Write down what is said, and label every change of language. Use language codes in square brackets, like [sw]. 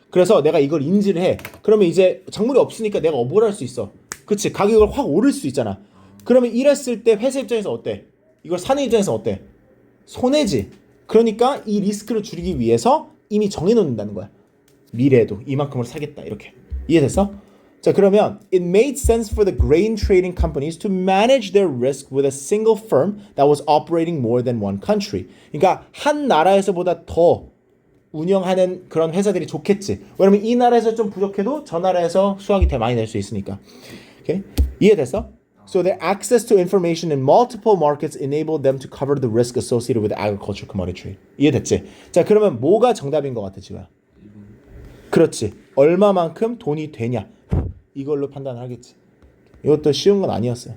[ko] 그래서 내가 이걸 인지를 해. 그러면 이제 작물이 없으니까 내가 뭘 할 수 있어? 그치, 가격을 확 오를 수 있잖아. 그러면 이랬을 때 회사 입장에서 어때? 이걸 사는 입장에서 어때? 손해지. 그러니까 이 리스크를 줄이기 위해서 이미 정해놓는다는 거야. 미래에도 이만큼을 사겠다, 이렇게. 이해됐어? 자, 그러면 [en] it made sense for the grain trading companies to manage their risk with a single firm that was operating more than one country. [ko] 그러니까 한 나라에서보다 더 운영하는 그런 회사들이 좋겠지. 왜냐면 이 나라에서 좀 부족해도 저 나라에서 수확이 더 많이 낼 수 있으니까. 오케이? 이해됐어? [en] So their access to information in multiple markets enabled them to cover the risk associated with agriculture commodity trade. [ko] 이해됐지? 자, 그러면 뭐가 정답인 것 같아, 지금? 그렇지. 얼마만큼 돈이 되냐. 이걸로 판단을 하겠지. 이것도 쉬운 건 아니었어요.